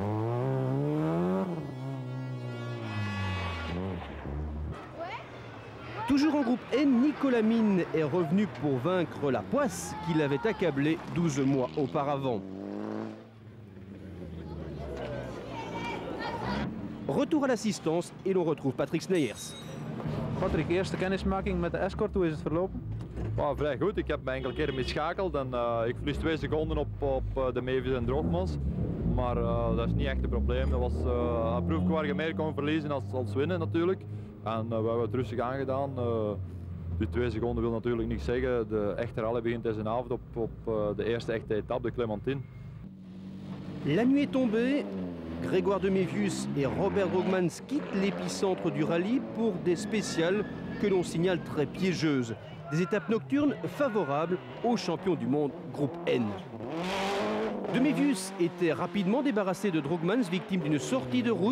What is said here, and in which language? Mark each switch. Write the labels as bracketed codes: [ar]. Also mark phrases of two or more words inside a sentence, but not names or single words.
[fr] Toujours en groupe N, Nicolas Mine est revenu pour vaincre la poisse qu'il avait accablée 12 mois auparavant. Retour à l'assistance et l'on retrouve Patrick Sneyers. [nl] Patrick, eerste kennismaking met de Escort, hoe is het verlopen? Vrij goed, ik heb me enkele keren mee geschakeld en ik verlies 2 seconden op de Mevis en Drogmans. Maar dat is niet echt een probleem. Dat was een proefje waar je meer kon verliezen als winnen natuurlijk. En we hebben het rustig aangedaan. Die 2 seconden wil natuurlijk niks zeggen. De echte rally begint deze avond op de eerste echte etappe, de Clémentine. [fr] La nuit est tombée. Grégoire Demévius et Robert Drogmans quittent l'épicentre du rallye pour des spéciales que l'on signale très piégeuses. Des étapes nocturnes favorables aux champions du monde groupe N. Demévius était rapidement débarrassé de Drogmans, victime d'une sortie de route.